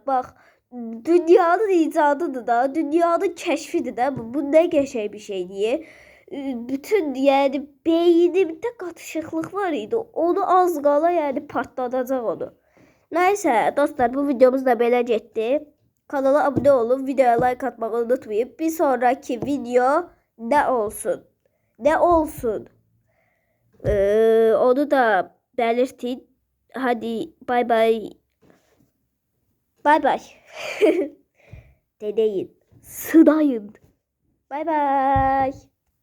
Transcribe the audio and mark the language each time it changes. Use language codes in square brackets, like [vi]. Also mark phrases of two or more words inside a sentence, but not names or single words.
[az] Bax, dünyanın icadıdır da, dünyanın kəşfidir də. Bu nə qəşəng bir şey [tr] diye. Bütün yani beynimde katışıklık [az] var idi. Onu az qala yani patlatacaq onu. Neyse dostlar, bu videomuz da belə getdi. [tr] Kanala abone olun, videoya like atmayı unutmayın. Bir sonraki video ne olsun? Ne olsun? Onu da belirtin. Hadi bay bay. Bay bay. Deneyin. Sınayın. Bay bay.